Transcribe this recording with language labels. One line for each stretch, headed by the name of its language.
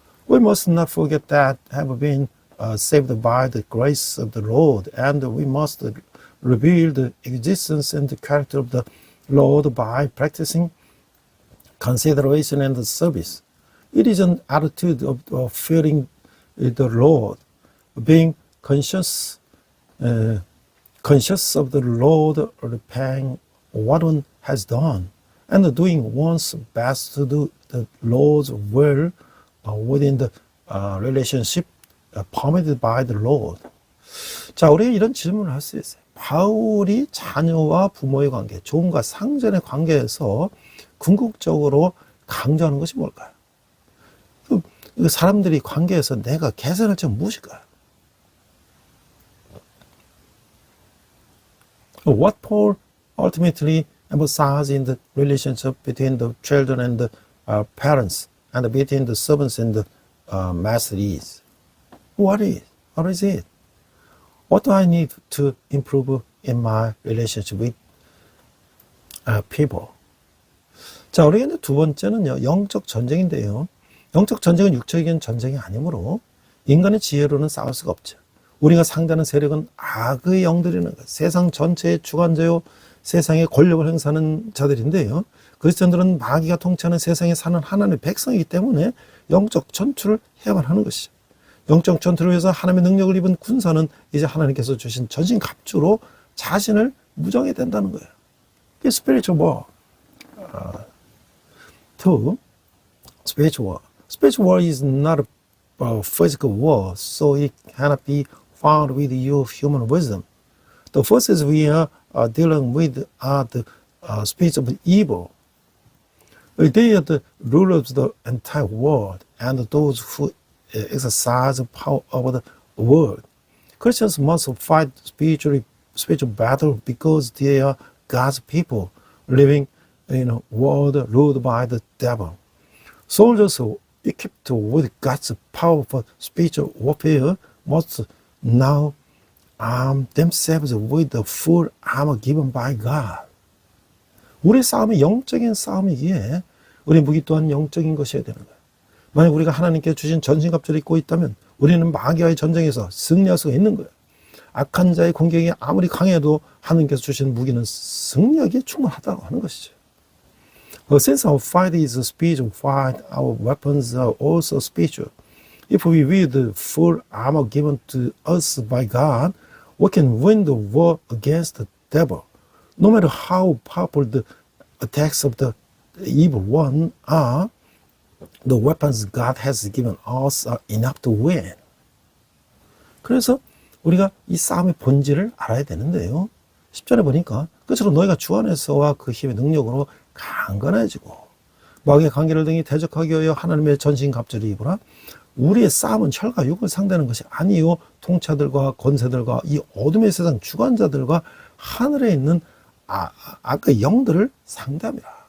English: We must not forget that have been saved by the grace of the Lord, and we must reveal the existence and the character of the Lord by practicing consideration and service. It is an attitude of fearing the Lord, being conscious of the Lord, repaying what one has done, and doing one's best to do the Lord's will within the relationship permitted by the Lord.
Korean: 자, 우리 이런 질문을 할 수 있어요. 바울이 자녀와 부모의 관계, 종과 상전의 관계에서 궁극적으로 강조하는 것이 뭘까요? 그 사람들이 관계에서 내가 개선할 점 무엇일까요?
English: What Paul ultimately emphasized in the relationship between the children and the parents, and between the servants and the master is. What is it? What do I need to improve in my relationship with people?
Korean: 자, 우리가 이제 두 번째는요, 영적 전쟁인데요. 영적 전쟁은 육적인 전쟁이 아니므로 인간의 지혜로는 싸울 수가 없죠. 우리가 상대하는 세력은 악의 영들이라는 것, 세상 전체의 주관자요, 세상의 권력을 행사하는 자들인데요. 그리스도인들은 마귀가 통치하는 세상에 사는 하나님의 백성이기 때문에 영적 전투를 해야만 하는 것이죠. 영적 전투를 위해서 하나님의 능력을 입은 군사는 이제 하나님께서 주신 전신 갑주로 자신을 무장해야 된다는 거예요. 이게
English: spiritual war. Two, spiritual war. Spiritual war is not a physical war, so it cannot be found with your human wisdom. The forces we are dealing with are the spirits of evil. They are the rulers of the entire world and those who exercise power over the world. Christians must fight spiritual battle because they are God's people living in a world ruled by the devil. Soldiers equipped with God's power for spiritual warfare must now arm themselves with the full armor given by God.
Korean: 우리 싸움이 영적인 싸움이기에 우리 무기 또한 영적인 것이어야 되는 거예요. 만약 우리가 하나님께 주신 전신갑주를 입고 있다면 우리는 마귀와의 전쟁에서 승리할 수가 있는 거예요. 악한 자의 공격이 아무리 강해도 하나님께서 주신 무기는 승리하기에 충분하다고 하는 것이죠.
English: Since our fight is a spiritual fight, our weapons are also spiritual. If we wield the full armor given to us by God, we can win the war against the devil. No matter how powerful the attacks of the evil one are, the weapons God has given us are enough to win.
Korean: 그래서 우리가 이 싸움의 본질을 알아야 되는데요. 10절에 보니까 끝으로 너희가 주 안에서와 그 힘의 능력으로 강건해지고 마귀의 관계를 등이 대적하기 위하여 하나님의 전신갑주를 입으라. 우리의 싸움은 혈과 육을 상대하는 것이 아니요 통치자들과 권세들과 이 어둠의 세상 주관자들과 하늘에 있는 악의 영들을 상대합니다.